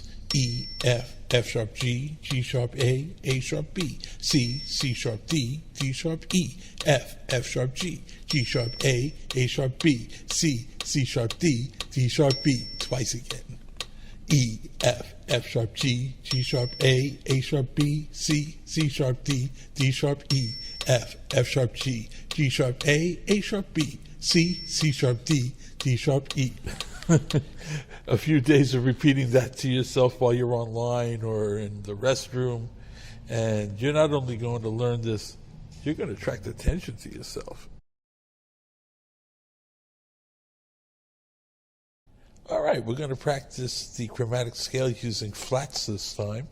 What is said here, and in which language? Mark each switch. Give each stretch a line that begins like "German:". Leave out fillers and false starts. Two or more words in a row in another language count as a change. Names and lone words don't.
English: E, F, F sharp G, G sharp A sharp B, C, C sharp D, D sharp E, F, F sharp G, G sharp A sharp B, C, C sharp D, D sharp B. Twice again. E, F, F sharp G, G sharp A sharp B, C, C sharp D, D sharp E, F, F sharp G, G sharp A sharp B, C, C sharp D, D sharp E. A few days of repeating that to yourself while you're online or in the restroom, and you're not only going to learn this, you're going to attract attention to yourself. All right, we're going to practice the chromatic scale using flats this time.